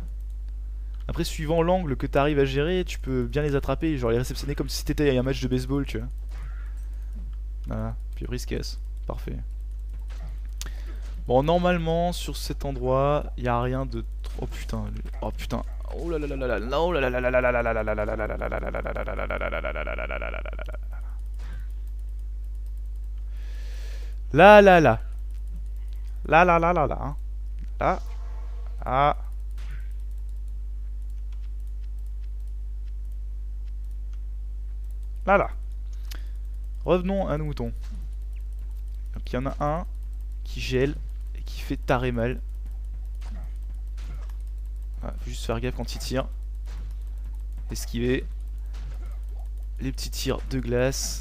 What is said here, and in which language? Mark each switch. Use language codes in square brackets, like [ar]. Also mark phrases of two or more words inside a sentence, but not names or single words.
[fr] Après suivant l'angle que t'arrives à gérer, tu peux bien les attraper, genre les réceptionner comme si t'étais à un match de baseball tu vois. Voilà, puis après ils se cassent, parfait. Bon normalement sur cet endroit, y a rien de trop... Oh putain, oh putain. Oh là là là là là, oh là là là là là là là là là là là là là là là là là là là. Là là là. Là là là là là. Là. Ah. Là là. Revenons à nos moutons. Donc il y en a un qui gèle et qui fait taré mal. Voilà, faut juste faire gaffe quand il tire. Esquiver. Les petits tirs de glace.